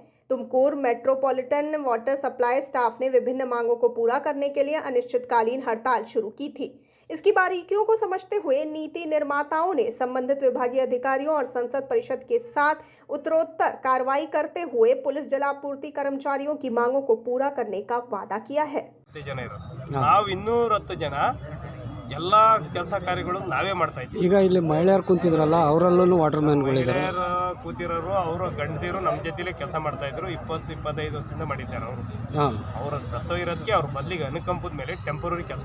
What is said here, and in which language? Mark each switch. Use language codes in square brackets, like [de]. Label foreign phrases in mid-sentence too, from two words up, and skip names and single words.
[hi] तुमकुर [en] metropolitan water supply staff [hi] ने विभिन्न मांगों को पूरा करने के लिए अनिश्चितकालीन हड़ताल शुरू की थी। इसकी बारीकियों को समझते हुए नीति निर्माताओं ने संबंधित विभागीय अधिकारियों और संसद परिषद के साथ उत्तरोत्तर कार्रवाई करते हुए पुलिस जलापूर्ति कर्मचारियों की मांगों को पूरा करने का वादा किया है। [kn] ಎಲ್ಲ ಕೆಲಸ ಕಾರ್ಯಗಳು ನಾವೇ ಮಾಡ್ತಾ ಇದ್ದೀವಿ। ಈಗ ಇಲ್ಲಿ ಮಹಿಳೆಯರು ಕೂತಿದ್ರಲ್ಲ ಅವರಲ್ಲೂ [en] water mangaliddare, [kn] ಕೂತಿರೋರು ಅವರು ಗಂಡದಿರು ನಮ್ಮ ಜೊತೆಲೇ ಕೆಲಸ ಮಾಡ್ತಾ ಇದ್ರು। 20-25 ವರ್ಷದಿಂದ ಮಾಡಿದ್ದಾರೆ ಅವರು। ಅವರ ಸತ್ತೋಗಿರೋದಕ್ಕೆ ಅವ್ರ ಬದಲಿಗೆ ಅನುಕಂಪದ ಮೇಲೆ ಟೆಂಪರರಿ ಕೆಲಸ